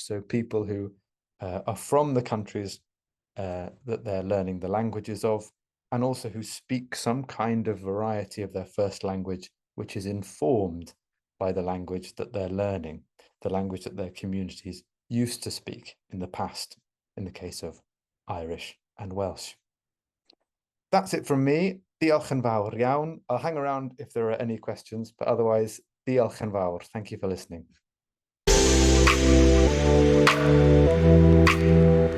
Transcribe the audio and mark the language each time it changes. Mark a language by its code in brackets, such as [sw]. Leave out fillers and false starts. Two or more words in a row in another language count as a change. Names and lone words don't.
[en] So people who are from the countries that they're learning the languages of, and also who speak some kind of variety of their first language, which is informed by the language that they're learning, the language that their communities used to speak in the past, in the case of Irish and Welsh. That's it from me. [cy] Diolch yn fawr iawn. [en] I'll hang around if there are any questions, but otherwise, [cy] diolch yn fawr. [en] Thank you for listening.